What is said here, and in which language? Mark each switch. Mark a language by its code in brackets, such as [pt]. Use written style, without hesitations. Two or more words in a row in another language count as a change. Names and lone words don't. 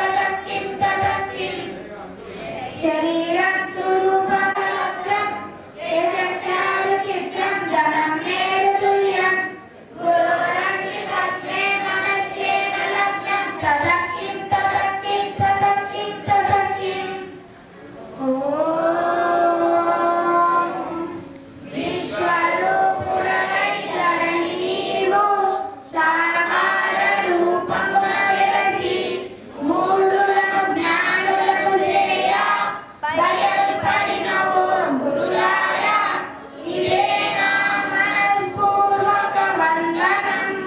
[sa] शरीरं स्वरूपमलत्रं यशश्चारुचित्रं धनं मेरुतुल्यं गुरोरग्निपद्मे मनश्चेन लग्नं ततः किं [te] ॐ విశ్వరూపుడవై ధరణి నీవు సాకార రూపమున వెలసి మూఢులను జ్ఞానులను చేయ బయలుపడినవో గురురాయ ఇదే నా మనస్పూర్వక వందనం.